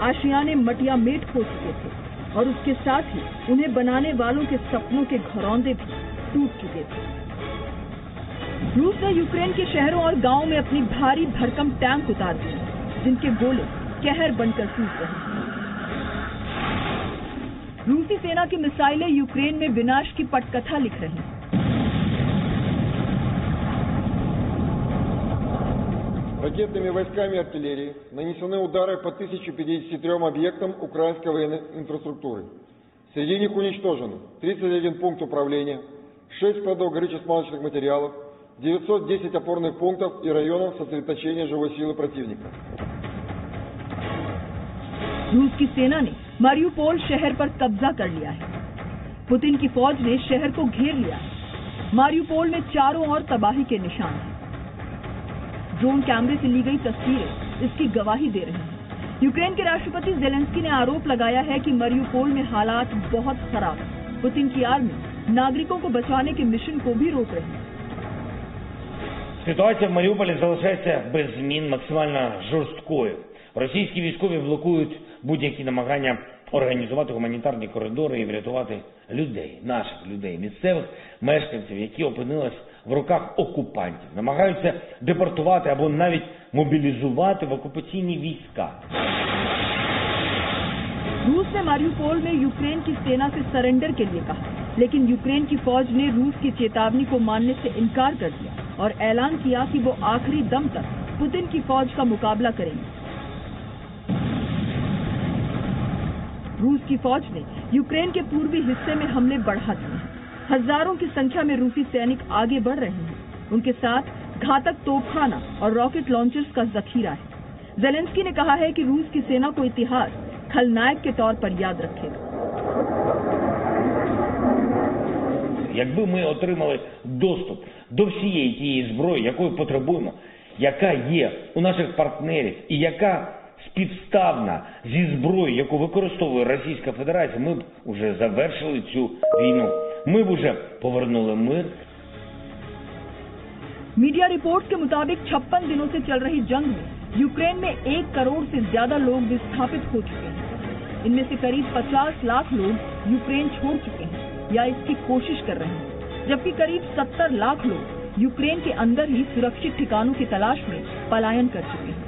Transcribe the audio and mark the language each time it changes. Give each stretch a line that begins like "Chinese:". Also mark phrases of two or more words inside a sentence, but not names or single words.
Hindi: आशियाने मटिया मेट हो चुके थे और उसके साथ ही उन्हें बनाने वालों के सपनों के घरौंदे भी टूट चुके थे। रूस ने यूक्रेन के शहरों और गांवों में अपनी भारी भरकम टैंक उतार दिए, जिनके गोले कहर बनकर टूट रहे हैं। रूसी सेना की मिसाइलें यूक्रेन में विनाश की पटकथा लिख रही हैं।
Russian: Ракетными войсками и артиллерией нанесены удары по 1053 объектам украинской военной инфраструктуры. Среди них уничтожено 31 пункт управления, 6 складов горюче-смазочных материалов, 910 опорных пунктов и районов сосредоточения живой силы противника.
Hindi: रूस की सेना ने मारियोपोल शहर पर कब्जा कर लिया है। पुतिन की फौज ने शहर को घेर लिया है। मारियोपोल में चारों ओर तबाही के निशान हैं। ड्रोन कैमरे से ली गई तस्वीरें इसकी गवाही दे रही हैं। यूक्रेन के राष्ट्रपति जेलेंस्की ने आरोप लगाया है कि मारियोपोल में हालात बहुत खराब हैं। पुतिन की आर्मी नागरिकों को बचाने के मिशन को भी रोक रही है।
Ukrainian: Ситуація в Маріуполі залишається без змін, максимально жорсткою. Російські військові блокують будь-які намагання організувати гуманітарні коридори і врятувати людей, наших людей, місцевих мешканців, які опинились в руках окупантів. Намагаються депортувати або навіть мобілізувати в окупаційні війська.
Hindi: रूस ने मारियोपोल में यूक्रेन की सेना से सरेंडर के लिए कहा, लेकिन यूक्रेन की फौज ने रूस की चेतावनी को मानने से इनकार कर दिया और ऐलान किया कि वो आखिरी दम तक पुतिन की फौज का मुकाबला करेंगे। रूस की फौज ने यूक्रेन के पूर्वी हिस्से में हमले बढ़ा दिए हैं। हजारों की संख्या में रूसी सैनिक आगे बढ़ रहे हैं। उनके साथ घातक तोपखाना और
English: rocket launchers
Hindi: का जखीरा है। जेलेंस्की ने कहा है कि रूस की सेना को इतिहास खलनायक के तौर पर याद रखेगा।
Ukrainian: Якби ми отримали доступ до всієї тієї зброї, якої потребуємо, яка є у наших партнерів і яка співставна зі зброєю, яку використовує Російська Федерація, ми б уже завершили цю війну. Ми б уже повернули мир.
English: media reports
Hindi: के मुताबिक 56 दिनों से चल रही जंग में यूक्रेन में 1 करोड़ से ज्यादा लोग विस्थापित हो चुके हैं। इनमें से करीब 50 लाख लोग यूक्रेन छोड़ चुके हैं या इसकी कोशिश कर रहे हैं, जबकि करीब 70 लाख लोग यूक्रेन के अंदर ही सुरक्षित ठिकानों की तलाश में पलायन कर चुके हैं।